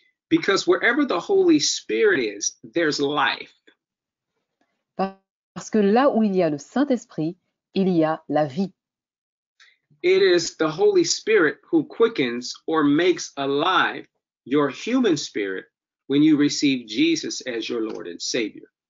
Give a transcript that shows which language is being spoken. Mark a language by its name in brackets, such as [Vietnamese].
[English] Because wherever the Holy Spirit is, there's life. [French] Parce que là où il y a le Saint-Esprit, il y a la vie. [English] It is the Holy Spirit who quickens or makes alive your human spirit when you receive Jesus as your Lord and Savior.